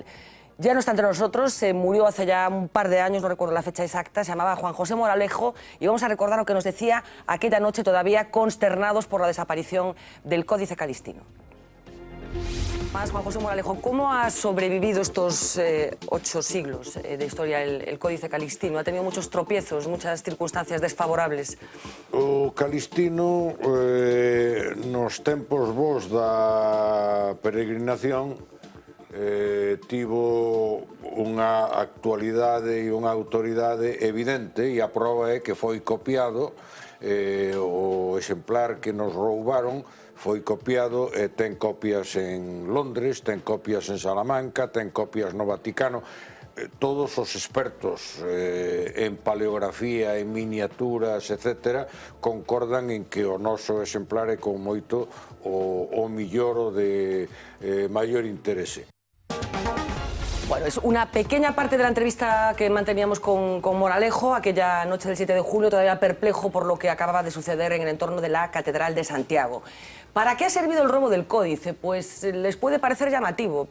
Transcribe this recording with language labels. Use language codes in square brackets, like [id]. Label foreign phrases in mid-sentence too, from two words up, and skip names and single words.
[es] Ya no está entre nosotros, se murió hace ya un par de años, no recuerdo la fecha exacta, se llamaba Juan José Moralejo, y vamos a recordar lo que nos decía aquella noche, todavía consternados por la desaparición del Códice Calistino. Más, Juan José Moralejo, ¿cómo ha sobrevivido estos 8 siglos de historia el Códice Calistino? Ha tenido muchos tropiezos, muchas circunstancias desfavorables. [gl] O Calistino, nos tempos vos da peregrinación, tivo unha actualidade e unha autoridade evidente, e a prova é que foi copiado, o exemplar que nos roubaron foi copiado e ten copias en Londres, ten copias en Salamanca, ten copias no Vaticano. Todos os expertos en paleografía, en miniaturas, etc., concordan en que o noso exemplar é con moito o millor o de maior interese. [es] Bueno, es una pequeña parte de la entrevista que manteníamos con Moralejo aquella noche del 7 de julio, todavía perplejo por lo que acababa de suceder en el entorno de la Catedral de Santiago. ¿Para qué ha servido el robo del Códice? Pues les puede parecer llamativo.